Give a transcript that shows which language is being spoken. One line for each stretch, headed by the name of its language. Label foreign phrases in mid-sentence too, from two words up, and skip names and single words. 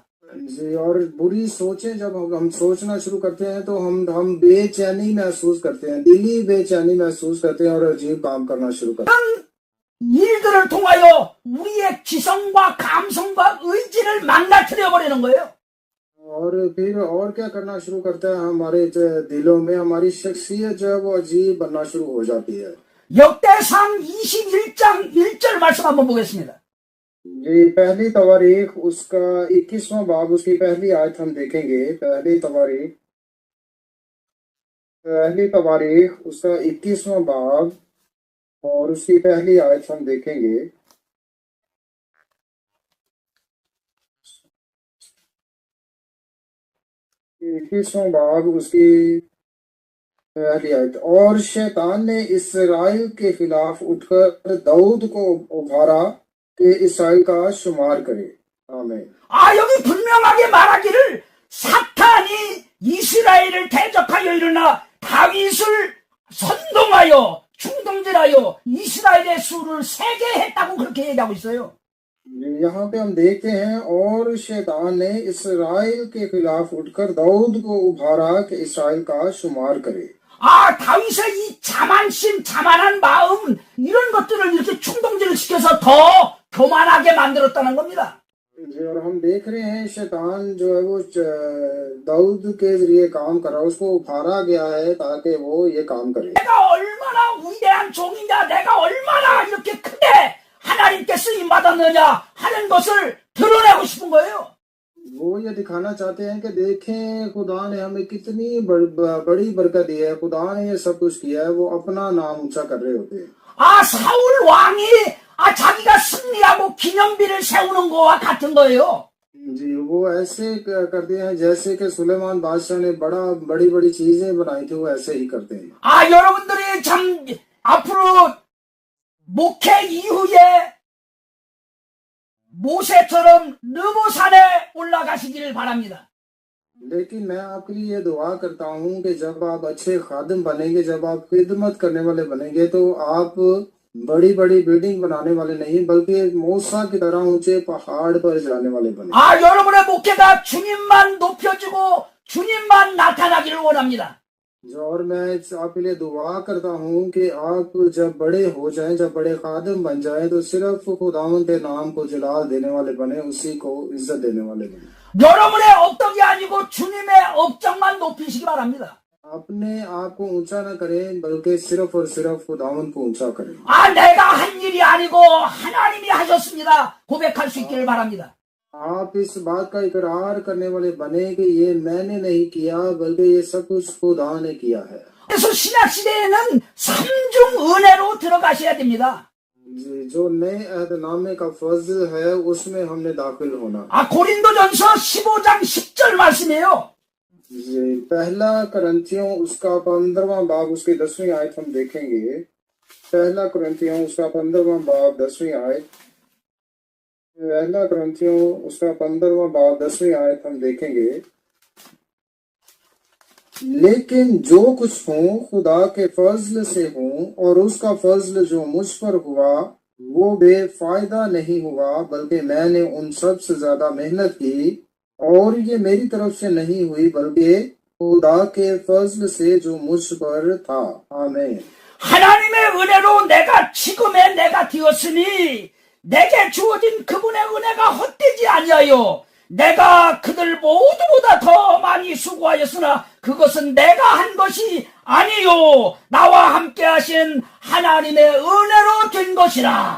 Urdu: جی، اور بری سوچیں جب ہم سوچنا شروع کرتے ہیں تو ہم بےچینی محسوس کرتے ہیں، دلی بےچینی محسوس کرتے ہیں اور عجیب کام کرنا شروع کرتے ہیں.
Korean: 일들을 통하여 우리의 지성과 감성과 의지를 망가뜨려 버리는 거예요.
Urdu: اور پھر اور کیا کرنا شروع کرتا ہے، ہمارے دلوں میں ہماری شخصیت جو ہے وہ عجیب بننا شروع ہو جاتی ہے.
Korean: 역대상 21장 1절 말씀 한번 보겠습니다.
Urdu: یہ پہلی تواریخ اس کا 21واں باب اس کی پہلی آیت ہم دیکھیں گے. پہلی تواریخ اس کا 21واں باب اور اس کی پہلی آیت ہم دیکھیں گے. 21واں باب اس کی پہلی آیت. اور شیطان نے اسرائیل کے خلاف اٹھ کر داؤد کو ابھارا کہ اسرائیل کا شمار کرے. آمین.
Korean: 여기 분명하게 말하기를 사탄이 이스라엘을 대적하여 일어나 다윗을 선동하여 충동질하여 이스라엘의 수를 세게 했다고 그렇게 얘기하고 있어요.
Urdu: یہاں پہ ہم دیکھتے ہیں اور شیطان نے اسرائیل کے خلاف اٹھ کر داؤد کو ابھارا کہ اسرائیل کا شمار کرے.
Korean: 다윗의 이 자만심, 자만한 마음 이런 것들을 이렇게 충동질을 시켜서 더 교만하게 만들었다는 겁니다.
Urdu: اور ہم دیکھ رہے ہیں شیطان جو ہے وہ داؤد کے ذریعے کام کر رہا ہے، اس کو ابھارا گیا ہے تاکہ وہ یہ کام کرے.
Korean: 내가 얼마나 위대한 종이냐, 내가 얼마나 이렇게 크게 하나님께 쓰임 받았느냐 하는 것을 드러내고 싶은 거예요.
Urdu: وہ یہ دکھانا چاہتے ہیں کہ دیکھیں خدا نے ہمیں کتنی بڑی برکت دی ہے، خدا نے یہ سب کچھ کیا ہے، وہ اپنا نام اونچا کر رہے ہوتے ہیں.
Korean: 사울 왕이 자기가 승리하고 기념비를 세우는 거와 같은 거예요.
Urdu: جی، وہ ایسے کرتے ہیں جیسے کہ سلیمان بادشاہ نے بڑی بڑی چیزیں بنائی تھی، وہ ایسے ہی کرتے ہیں.
Korean: 여러분들이 참 앞으로 목회 이후에 모세처럼 느보산에 올라가시기를 바랍니다.
Urdu: لیکن میں آپ کے لیے یہ دعا کرتا ہوں کہ جب آپ اچھے خادم بنیں گے، جب آپ خدمت کرنے والے بنیں گے، تو آپ بڑی بڑی بلڈنگ بنانے والے نہیں بلکہ موسیٰ کی طرح اونچے پہاڑ پر جانے والے بنے.
Korean: 여러분의 목회가 주님만 높여지고 주님만 나타나기를 원합니다.
Urdu: اور میں آپ کے لیے دعا کرتا ہوں کہ آپ جب بڑے ہو جائیں، جب بڑے خادم بن جائیں، تو صرف خداوند کے نام کو جلال دینے والے بنے، اسی کو عزت دینے والے بنے.
Korean: 여러분의 업덕이 아니고 주님의 업적만 높이시기 바랍니다.
Urdu: اپنے آپ کو اونچا نہ کریں بلکہ صرف اور صرف خداوند کو اونچا کریں.
Korean: 내가 한 일이 아니고 하나님이 하셨습니다 고백할 수 있기를 바랍니다.
Urdu: آپ اس بات کا اقرار کرنے والے بنے کہ یہ میں نے نہیں کیا بلکہ یہ سب کچھ خدا نے کیا ہے.
Korean: 그래서 신약 시대에는 삼중 은혜로 들어가셔야 됩니다.
Urdu: جو نئے عہدنامے کا فضل ہے اس میں ہم نے داخل ہونا.
Korean: 고린도전서 15장 10절 말씀이에요.
Urdu: پہلا کرنتھیوں اس کا 15واں باب اس کی 10ویں آیت ہم دیکھیں گے. پہلا کرنتھیوں اس کا 15واں باب 10ویں آیت. پہلا کرنتھیوں اس کا 15واں باب 10ویں آیت ہم دیکھیں گے. لیکن جو کچھ ہوں خدا کے فضل سے ہوں اور اس کا فضل جو مجھ پر ہوا وہ بےفائدہ نہیں ہوا بلکہ میں نے ان سب سے زیادہ محنت کی اور یہ میری طرف سے نہیں ہوئی بلکہ خدا کے فضل سے جو مجھ پر تھا. آمین.
Korean: 하나님의 은혜로 내가 지금의 내가 되었으니 내게 주어진 그분의 은혜가 헛되지 아니하여 내가 그들 모두보다 더 많이 수고하였으나 그것은 내가 한 것이 아니요 나와 함께 하신 하나님의 은혜로 된 것이라.